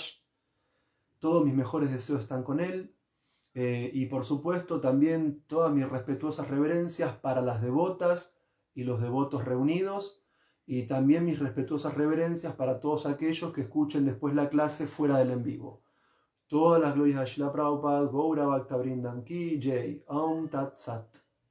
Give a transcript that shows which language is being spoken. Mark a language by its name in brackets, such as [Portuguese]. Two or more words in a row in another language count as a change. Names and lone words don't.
[Spanish] Todos mis mejores deseos están con él. Y por supuesto también todas mis respetuosas reverencias para las devotas y los devotos reunidos, y también mis respetuosas reverencias para todos aquellos que escuchen después la clase fuera del en vivo. Todas las glorias a Srila Prabhupada, [Sanskrit] Gaura Bhakta Vrindam Ki Jai, Aum Tat Sat.